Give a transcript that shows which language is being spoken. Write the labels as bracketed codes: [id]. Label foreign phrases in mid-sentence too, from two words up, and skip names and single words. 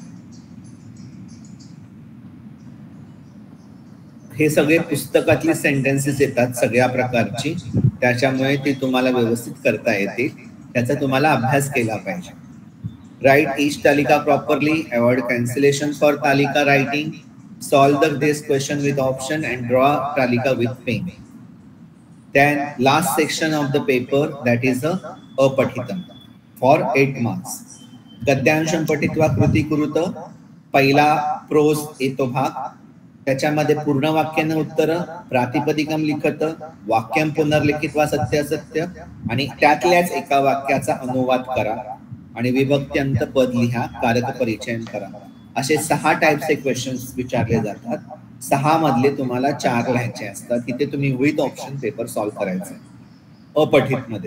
[mr] हे सगळे पुस्तकातली सेंटेन्सेस येतात सगळ्या प्रकारची, त्याच्यामुळे ती तुम्हाला व्यवस्थित करता येतील. त्याचा तुम्हाला अभ्यास केला पाहिजे. [en] write each tālikā properly, avoid cancellation for tālikā writing, solve this question with option and draw tālikā with pen. Then last section of the paper, that is a अपठितम for 8 marks. [sa] गद्यांशम पठित्वा कृती कुरुत. [mr] पहिला प्रोज येतो भाग, त्याच्यामध्ये पूर्ण वाक्याने उत्तर, [sa] प्रातिपदिकम लिखत, वाक्यम पुनर्लिखित्वा [mr] सत्य असत्य आणि त्यातल्याच एका वाक्याचा अनुवाद करा आणि विभक्त्यंत पद लिहा, कारक परिचयन करा. असे 6 टाइप्सचे क्वेश्चन्स विचारले जातात. 6 मधले तुम्हाला 4 लिहायचे असतात. तिथे तुम्ही [en] with option paper [mr] सॉल्व्ह करायचे अपठित मध्ये.